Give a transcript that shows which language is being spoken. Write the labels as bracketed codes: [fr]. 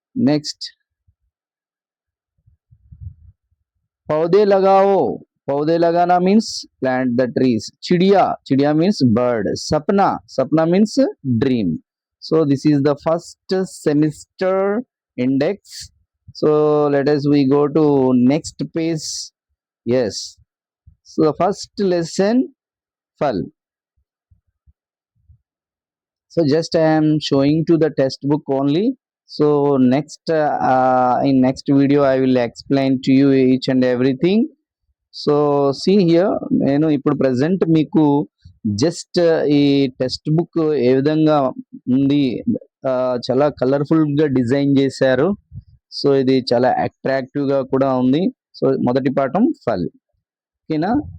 [en] next [hi] पौधे लगाओ, पौधे लगाना [en] Means plant the trees. [hi] चिड़िया, चिड़िया [en] Means bird. [hi] सपना, सपना [en] Means dream. So this is the first semester index. So let us we go to next page. Yes, so the first lesson, fal. So just I am showing to the textbook only. So next in next video I will explain to you each and everything. So see here, [te] నేను ఇప్పుడు present మీకు just ఈ text book ఏ విధంగా ఉంది, చాలా కలర్ఫుల్గా design చేశారు. So ఇది చాలా అట్రాక్టివ్గా కూడా ఉంది. సో మొదటి పాఠం ఫల్. ఓకేనా.